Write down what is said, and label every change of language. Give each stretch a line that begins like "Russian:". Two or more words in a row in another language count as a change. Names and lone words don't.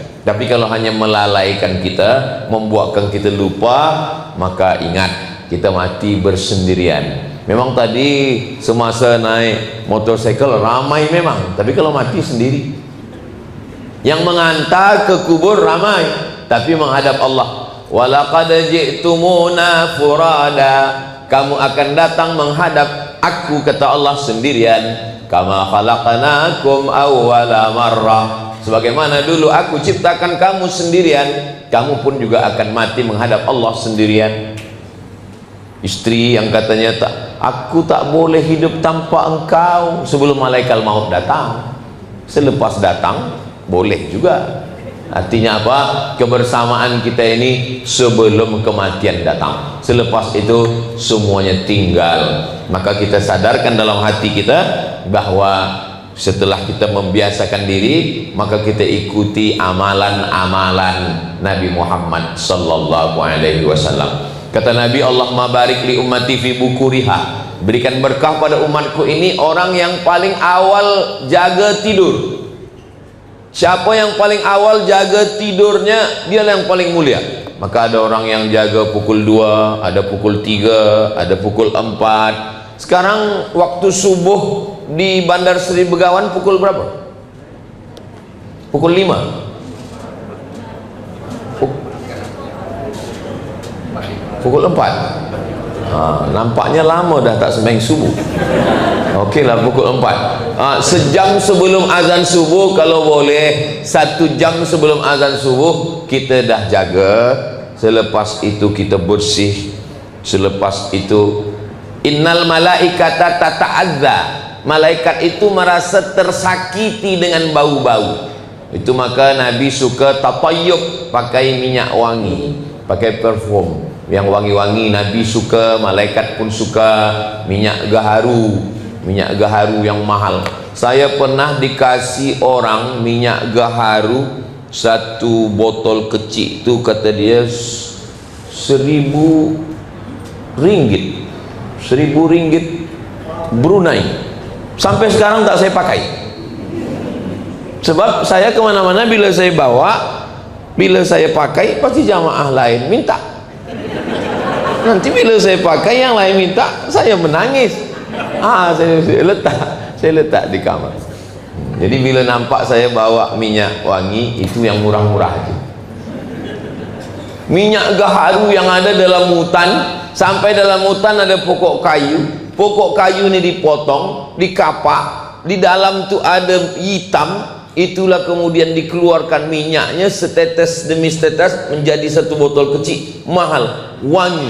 Indonesian: Tapi kalau hanya melalaikan kita, membuatkan kita lupa, maka ingat, kita mati bersendirian. Memang tadi semasa naik motorcycle ramai memang, tapi kalau mati sendiri. Yang mengantar ke kubur ramai, tapi menghadap Allah.
Arabic: ولقد جئتمونا فرادى,
Indonesian: kamu akan datang menghadap aku, kata Allah, sendirian.
Arabic: كما خلقناكم أول مرة,
Indonesian: sebagaimana dulu aku ciptakan kamu sendirian, kamu pun juga akan mati menghadap Allah sendirian. Istri yang katanya aku tak boleh hidup tanpa engkau, sebelum malaikat maut datang. Selepas datang boleh juga. Artinya apa? Kebersamaan kita ini sebelum kematian datang. Selepas itu semuanya tinggal. Maka kita sadarkan dalam hati kita bahwa setelah kita membiasakan diri, maka kita ikuti amalan-amalan Nabi Muhammad
Arabic: صلى الله عليه وسلم.
Indonesian: Kata Nabi,
Arabic: اللهم بارك لأمتي في بكورها,
Indonesian: berikan berkah pada umatku ini orang yang paling awal jaga tidur. Siapa yang paling awal jaga tidurnya, dialah yang paling mulia. Maka ada orang yang jaga pukul 2, ada pukul 3, ada pukul 4. Sekarang waktu subuh di Bandar Seri Begawan pukul berapa? Pukul 5. Pukul 4. Nampaknya lama dah tak sembahyang subuh. Okeylah, pukul 4. Sejam sebelum azan subuh, kalau boleh 1 jam sebelum azan subuh kita dah jaga. Selepas itu kita bersih. Selepas itu
Arabic: إن الملائكة تتأذى,
Indonesian: malaikat itu merasa tersakiti dengan bau-bau. Itu maka Nabi suka tatayyub, pakai minyak wangi, pakai parfum yang wangi-wangi. Nabi suka, malaikat pun suka. Minyak gaharu, minyak gaharu yang mahal. Saya pernah dikasih orang minyak gaharu, 1 botol kecil tu kata dia 1.000 ringgit. 1.000 ringgit Brunei. Sampai sekarang tak saya pakai. Sebab saya kemana-mana bila saya bawa, bila saya pakai, pasti jamaah lain minta. Nanti bila saya pakai yang lain minta, saya menangis. Saya letak di kamar. Jadi bila nampak saya bawa minyak wangi, itu yang murah-murah aja. Minyak gaharu yang ada dalam hutan, sampai dalam hutan ada pokok kayu. Pokok kayu ini dipotong, dikapak, di dalam tu ada hitam. Itulah kemudian dikeluarkan minyaknya setetes demi setetes menjadi 1 botol kecil, mahal, wangi.